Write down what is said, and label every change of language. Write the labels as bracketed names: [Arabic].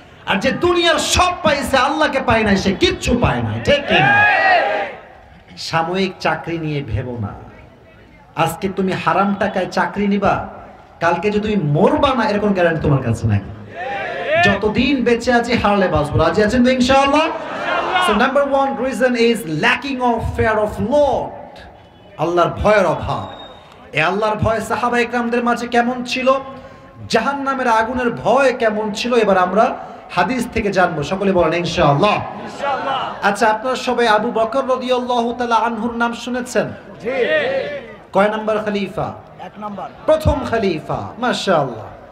[Bangla] আর যে দুনিয়ার সব পাইছে আল্লাহকে পায় না, সে কিচ্ছু পায় না, ঠিক কি না? সাময়িক চাকরি নিয়ে ভেবো না। আজকে তুমি হারাম টাকায় চাকরি নিবা, কালকে যে তুমি মরবা না এরকম গ্যারান্টি তোমার কাছে নাই। যতদিন বেঁচে আছি হারলে বাঁচবো। রাজি আছেন তো ইনশাআল্লাহ? [English] So number 1 reason is lacking of fear of Lord, [Bangla] আল্লাহর ভয়ের অভাব। এই আল্লাহর ভয় সাহাবা ইকরামদের মাঝে কেমন ছিল, জাহান্নামের আগুনের ভয় কেমন ছিল, এবার আমরা হাদিস থেকে জানবো। সকলে বলেন ইনশাআল্লাহ। ইনশাআল্লাহ। আচ্ছা, আপনারা সবাই আবু বকর রাদিয়াল্লাহু তাআলা আনহুর নাম শুনেছেন? জি। কয় নাম্বার খলিফা? 1 নাম্বার, প্রথম খলিফা। মাশাআল্লাহ।